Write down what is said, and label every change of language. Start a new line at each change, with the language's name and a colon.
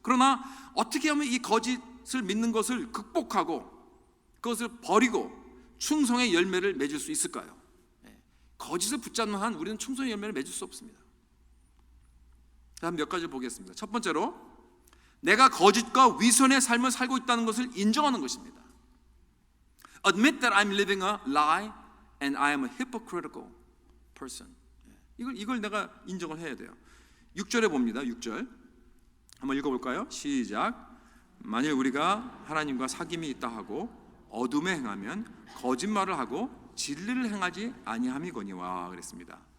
Korean: 그러나 어떻게 하면 이 거짓을 믿는 것을 극복하고 그것을 버리고 충성의 열매를 맺을 수 있을까요? 거짓을 붙잡는 한 우리는 충성의 열매를 맺을 수 없습니다. 다음 몇 가지를 보겠습니다. 첫 번째로, 내가 거짓과 위선의 삶을 살고 있다는 것을 인정하는 것입니다.
English: Admit that I'm living a lie and I am a hypocritical person.
Korean: 이걸 내가 인정을 해야 돼요. 6절에 봅니다. 6절 한번 읽어볼까요? 시작. 만일 우리가 하나님과 사귐이 있다 하고 어둠에 행하면 거짓말을 하고 진리를 행하지 아니함이거니와 그랬습니다.